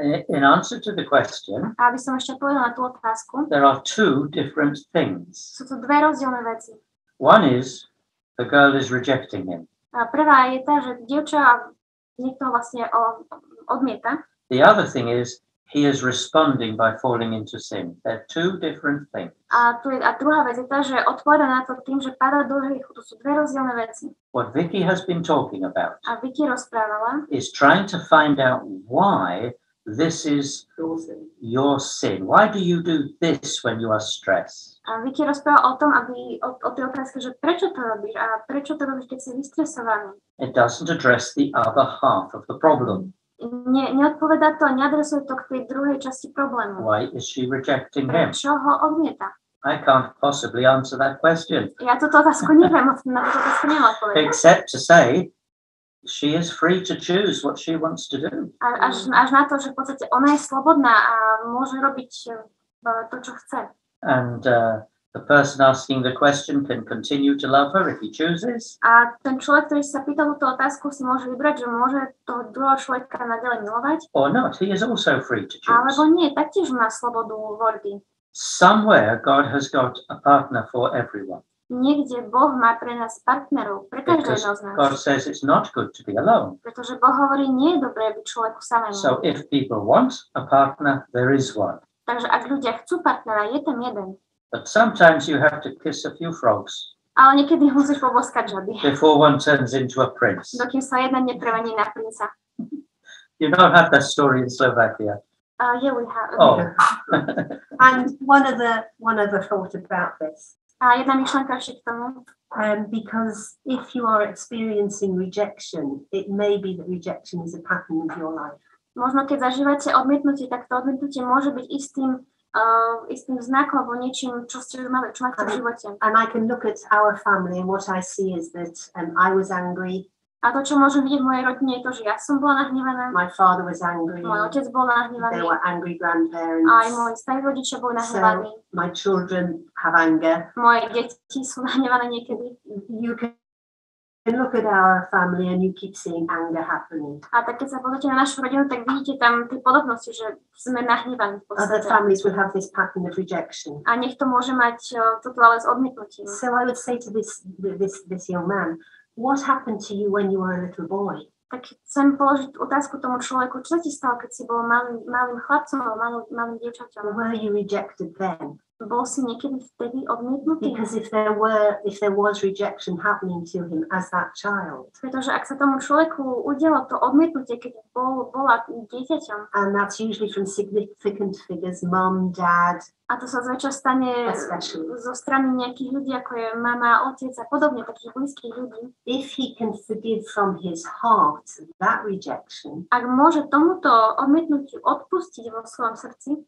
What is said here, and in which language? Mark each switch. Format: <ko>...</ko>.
<en>In answer to the question,</en> <sk>a aby som ešte povedala na tú otázku,</sk> <en>there are two different things.</en> <sk>Sú to dve rozdielne veci.</sk> <en>One is the girl is rejecting him.</en> <sk>A prvá je tá, že dievča niekto vlastne odmieta.</sk> <en>The other thing is he is responding by falling into sin. They're two different things.</en> <sk>A druhá vec je tá, že odpoveda na to tým, že padá do hriechu. To sú dve rozdielne veci.</sk> <en>What Vicky has been talking about</en> <sk>a Vicky rozprávala</sk> <en>is trying to find out why this is your sin. Why do you do this when you are stressed?</en> <sk>A Vicky rozprávala o tom, o tej otázke, že prečo to robíš a prečo to robíš, keď si vystresovaný.</sk> <en>It doesn't address the other half of the problem.</en> <sk>Neodpovedá to, neadresuje to k tej druhej časti problému.</sk> <en>Why is she rejecting him?</en> <sk>Prečo ho odmieta?</sk> <en>I can't possibly answer that question.</en> <sk>Ja túto otázku neviem, na túto otázku neviem odpovedať.</sk> <en>Except to say, she is free to choose what she wants to do.</en> <sk>Až na to, že v podstate ona je slobodná a môže robiť to, čo chce.</sk> <en>And the person asking the question can continue to love her if he chooses.</en> <sk>A ten človek, ktorý sa pýta túto otázku, si môže vybrať, že môže toho druhého človeka naďalej milovať.</sk> <en>Or not, he is also free to choose.</en> <sk>Alebo nie, taktiež má slobodu voľby.</sk> <en>Somewhere God has got a partner for everyone.</en> <sk>Niekde Boh má pre nás partnerov, pre každého z nás.</sk> <en>God says it's not good to be alone.</en> <sk>Pretože Boh hovorí, nie je dobré byť človeku samému.</sk> <en>So if people want a partner, there is one.</en> <sk>Takže ak ľudia chcú partnera, je tam jeden.</sk> <en>But sometimes you have to kiss a few frogs.</en> <sk>Ale niekedy musíš poboskať žaby.</sk> <en>Before one turns into a prince.</en> <sk>Dokým sa jeden nepremení na princa.</sk> <en>You don't have that story in Slovakia. Yeah, we have. Oh. And one other thought about this.</en> <sk>A jedna myšlenka ešte k tomu.</sk> <en>Because if you are experiencing rejection, it may be that rejection is a pattern of your life.</en> <sk>Možno keď zažívate odmietnutie, tak to odmietnutie môže byť istým znakom alebo niečím, čo ste už mali, čo máte v živote.</sk> <en>And I can look at our family and what I see is that I was angry.</en> <sk>A to, čo môžem vidieť v mojej rodine, je to, že ja som bola nahnevaná.</sk> <en>My father was angry.</en> <sk>Môj otec bol nahnevaný.</sk> <en>There were angry grandparents.</en> <sk>Aj moji starí rodičia boli nahnevaní.</sk> <en>So my children have anger.</en> <sk>Moje deti sú nahnevané niekedy.</sk> <en>You can look at our family and you keep seeing anger happening.</en> <sk>A tak keď sa pozrite na našu rodinu, tak vidíte tam tie podobnosti, že sme nahnevaní v</sk> <en>Other</en> <sk>podstate.</sk> <en>families will have this pattern of rejection.</en> <sk>A nech to môže mať toto ale s odmietnutím.</sk> <en>So I would say to this young man, what happened to you when you were a little boy?</en> <sk>Tak chcem položiť otázku tomu človeku, čo sa ti stalo, keď si bol malým chlapcom alebo malým dievčaťom?</sk> <en>Were you rejected then?</en> <sk>Bol si niekedy vtedy odmietnutý?</sk> <en>Because if there was rejection happening to him as that child,</en> <sk>pretože ak sa tomu človeku udialo to odmietnutie, keď bola dieťaťom,</sk> <en>and that's usually from significant figures, mum, dad,</en> <sk>A to sa zväčša stane zo strany nejakých ľudí, ako je mama, otec a podobne, takých blízkych ľudí.</sk> <en>If he can forgive from his heart that rejection,</en> <sk>Ak môže tomuto odmietnutiu odpustiť vo svojom srdci,</sk>